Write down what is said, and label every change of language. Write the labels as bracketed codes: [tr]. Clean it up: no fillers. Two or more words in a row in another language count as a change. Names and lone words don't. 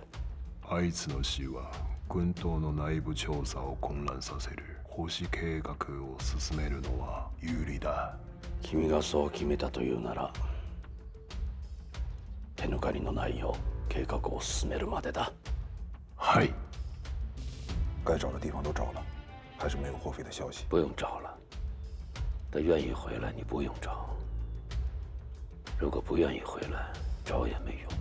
[ja] あいつの死は軍刀の内部調査を混乱させる。星計画を進めるのは有利だ。君がそう決めたというなら、手抜かりのないよう計画を進めるまでだ。はい。 [zh] 该找的地方都找了，还是没有霍菲的消息。不用找了，他愿意回来，你不用找。如果不愿意回来，找也没用。